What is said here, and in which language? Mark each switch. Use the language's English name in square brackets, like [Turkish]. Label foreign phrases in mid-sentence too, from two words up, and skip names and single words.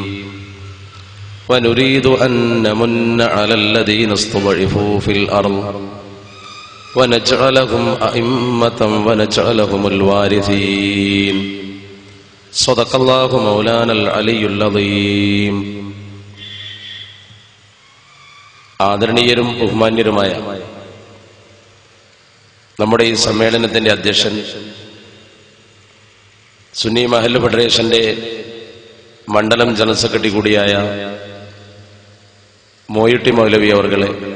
[Arabic] ونريد أن نمن على الذين استضعفوا في الأرض ونجعلهم أئمة ونجعلهم الوارثين. صدق الله مولانا العلي العظيم. [Malayalam] ആദരണീയരും ബഹുമാന്യരുമായ നമ്മുടെ ഈ സമ്മേളനത്തിന്റെ അധ്യക്ഷൻ സുന്നി മഹല്ല് ഫെഡറേഷന്റെ മണ്ഡലം ജനറൽ സെക്രട്ടറി കൂടിയായ മോയിട്ടി മൗലവി അവർകളെ,